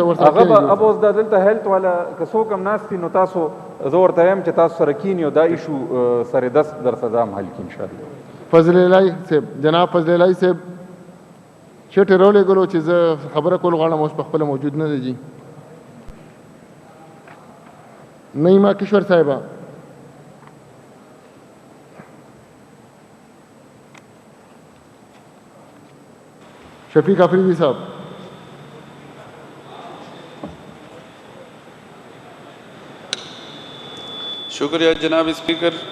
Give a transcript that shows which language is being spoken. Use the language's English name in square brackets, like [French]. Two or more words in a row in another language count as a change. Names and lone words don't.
[Pashto] هغه اوس د دلته هیلث والا که څوک هم ناست نو تاسو زه ورته وایم چې تاسو سره کینی او دا ایشو سره دست در سزا هم حل کړي انشاءالله. فضل الهی صاحب، جناب فضل الهی صاحب چټ رولې ګلو چې زه خبره کول غواړم اوس په خپل موجود نه دی جی. [Urdu] نعیمه کشور صاحبہ شفیق آفریدی صاحب. شکریہ جناب اسپیکر.